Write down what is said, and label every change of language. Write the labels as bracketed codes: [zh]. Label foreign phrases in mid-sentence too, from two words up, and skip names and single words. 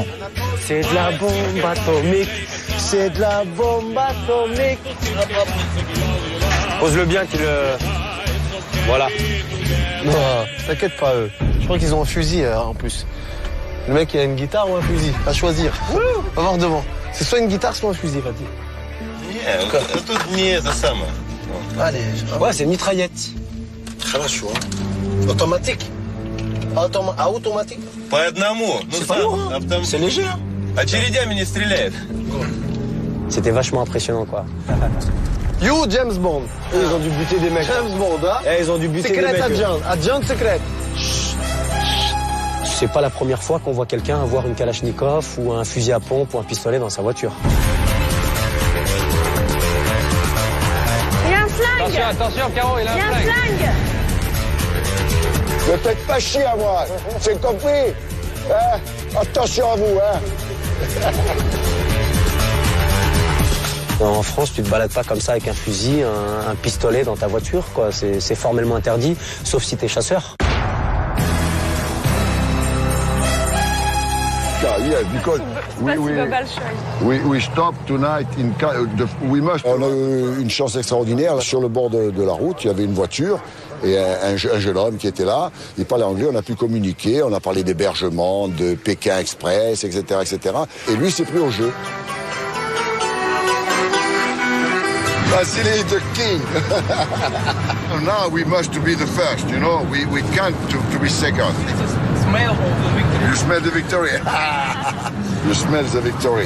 [fr] C'est de la bombe atomique, c'est de la bombe atomique. Pose-le bien qu'il le... Voilà. Non, t'inquiète pas, eux. Je crois qu'ils ont un fusil en plus. Le mec, il a une guitare ou un fusil, à choisir. On va voir devant. C'est soit une guitare, soit un fusil, Fatih. [ru] Тут не это самое. [fr] Allez, ouais, c'est une mitraillette. [ru] Хорошо. [fr] Automatique. Automatique. [ru] По одному. [fr] C'est léger, hein. [ru] Очередями не стреляет. [fr] C'était vachement impressionnant, quoi. [en] You, James Bond. [fr] Ils ont dû buter des mecs. James Bond, hein. Ils ont dû buter des mecs. [en] Secret agent. [fr] Agent secret. C'est pas la première fois qu'on voit quelqu'un avoir une Kalachnikov ou un fusil à pompe ou un pistolet dans sa voiture. Il y a un flingue. Attention, Caro, il a un flingue. Ne faites pas chier à moi, c'est compris, hein? Attention à vous, hein. En France, tu te balades pas comme ça avec un fusil, un pistolet dans ta voiture, quoi. C'est formellement interdit, sauf si t'es chasseur. [en] Yeah, because we stop tonight in we must. [fr] On a eu une chance extraordinaire. Sur le bord de la route, il y avait une voiture et un jeune homme qui était là. Il parlait anglais, on a pu communiquer, on a parlé d'hébergement, de Pékin Express, etc., etc. Et lui s'est pris au jeu. [en] Vasily the king. Now we must be the first, you know. We can't to be second. You smell the victory. You smell the victory.